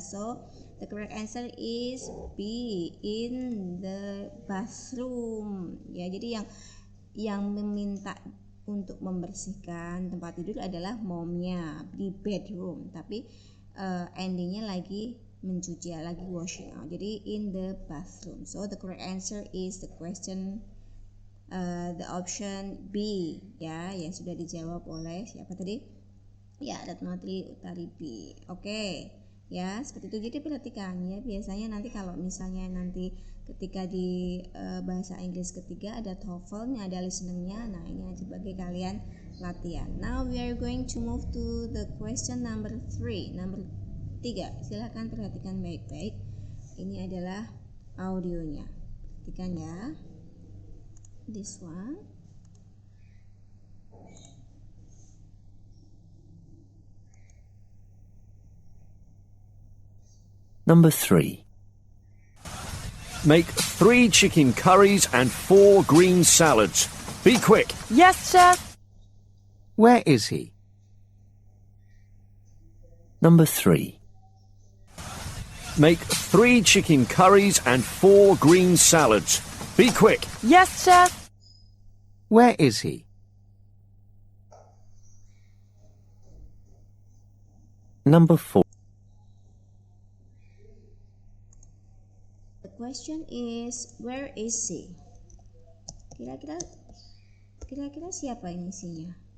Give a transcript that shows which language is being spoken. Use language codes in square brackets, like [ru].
[en] So the correct answer is B, in the bathroom. [id] Ya, jadi yang meminta untuk membersihkan tempat tidur adalah momnya di bedroom, tapi Andy-nya lagi mencuci, lagi washing out. [en] Jadi in the bathroom. So the correct answer is the question the option B ya, yang sudah dijawab oleh siapa tadi? [id] Ya, Retno Tri Utari B. Oke. Ya, seperti itu. Jadi perhatikan ya, biasanya nanti kalau misalnya nanti ketika di bahasa Inggris ketiga ada TOEFL-nya, ada listening-nya. Nah, ini sebagai kalian latihan. [en] Now we are going to move to the question number 3. Number 3. [id] Silakan perhatikan baik-baik. Ini adalah audionya. Perhatikan ya. [en] This one. Number 3. Make 3 chicken curries and 4 green salads. Be quick. Yes, sir. Where is he? Number 3. Make 3 chicken curries and 4 green salads. Be quick. Yes, sir. Where is he? Number 4. The question is, where is he? [id] Kira-kira siapa ini isinya?